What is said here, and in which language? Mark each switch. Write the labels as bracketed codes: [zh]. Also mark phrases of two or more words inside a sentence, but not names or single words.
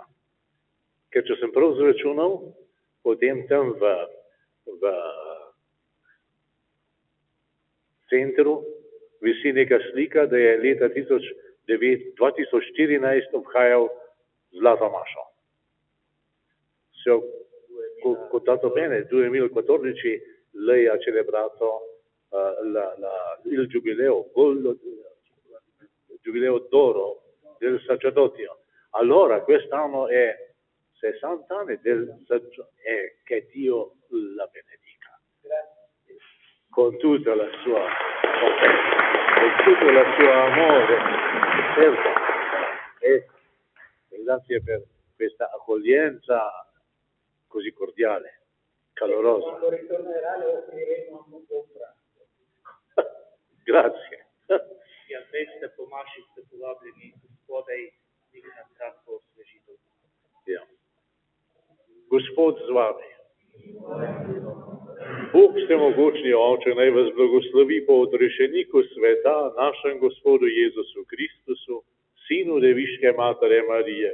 [sl] Ker če sem prav zračunal, potem tam v centru visi neka slika, da je leta 2014 obhajal Zlato mašo. [it] Contato bene, 2014 lei ha celebrato il giubileo d'oro del sacerdozio. Allora quest'anno è 60 anni che Dio la benedica. Con tutta la sua con tutto il suo amore, certo. E grazie per questa accoglienza così cordiale, calorosa. Quando ritornerà le offriremo un buon pranzo. Grazie. [sl] Ja, zdaj ste po maši, ste povabljeni spodaj, in na kratko osvežitev. Ja. Gospod z vami. Bog vsemogočni Oče, naj vas blagoslovi po odrešeniku sveta, našem Gospodu Jezusu Kristusu, Sinu Deviške Matere Marije.